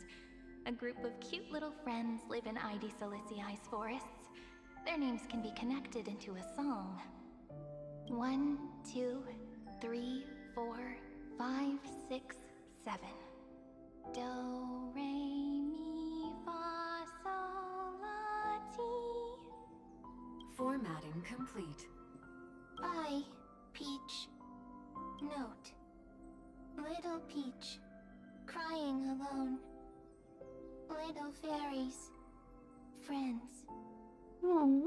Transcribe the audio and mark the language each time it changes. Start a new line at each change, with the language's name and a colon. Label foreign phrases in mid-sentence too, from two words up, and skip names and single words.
English: A group of cute little friends live in ID Silicii's forests. Their names can be connected into a song. 1, 2, 3, 4, 5, 6, 7. Do, re, mi, fa, sol, la, ti. Formatting complete. Bye, Peach. Note. Little Peach. Crying alone. Little fairies. Friends. Aww.